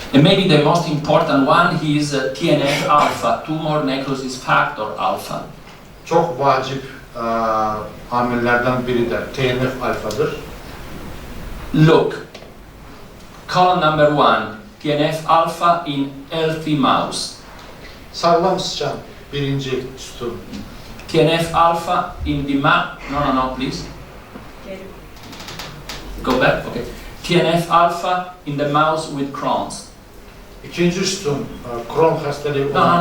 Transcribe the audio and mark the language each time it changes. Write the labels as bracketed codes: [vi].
[en] And maybe the most important one is TNF-alpha, tumor necrosis factor alpha. [az] Çox vacib amillərdən biri də TNF-alfadır. [en] Look, column number 1, TNF-alpha in healthy mouse. [az] Sağlam sıçan birinci sütun. [en] TNF-alpha in the mouse. No, please. Go back. Okay. TNF-alpha in the mouse with Crohn's. [az] İkinci sütun Crohn xəstəliyi.